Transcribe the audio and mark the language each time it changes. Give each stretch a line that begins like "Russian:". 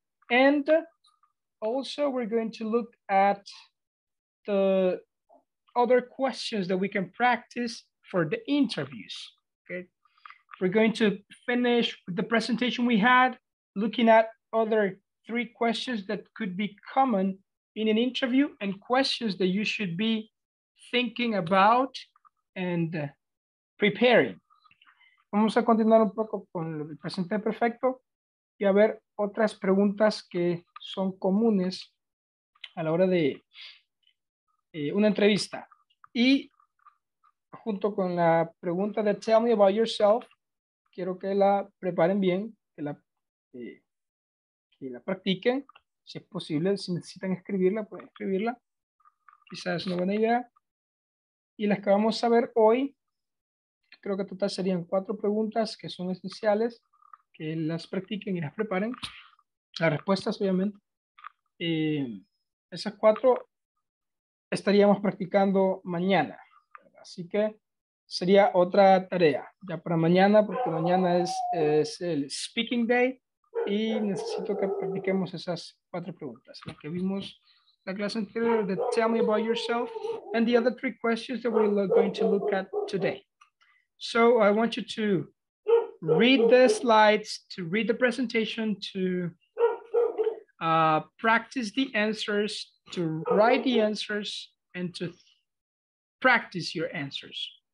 English: And also we're going to look at the other questions that we can practice for the interviews, okay? We're going to finish with the presentation we had, looking at other 3 questions that could be common in an interview and questions that you should be thinking about and preparing.
Spanish: Vamos a continuar un poco con el presente perfecto y a ver otras preguntas que son comunes a la hora de una entrevista. Y junto con la pregunta de
English: Tell me about yourself,
Spanish: quiero que la preparen bien, que la practiquen. Si es posible, si necesitan escribirla, pueden escribirla. Quizás es una buena idea. Y las que vamos a ver hoy, creo que total serían 4 preguntas que son esenciales, que las practiquen y las preparen. Las respuestas, obviamente. Esas 4 estaríamos practicando mañana. Así que sería otra tarea ya para mañana, porque mañana es el speaking day y necesito que practiquemos esas 4 preguntas. Las que vimos la clase anterior,
English: the tell me about yourself, and the other 3 questions that we're going to look at today. So I want you to read the slides, to read the presentation, to practice the answers, to write the answers, and to practice your answers.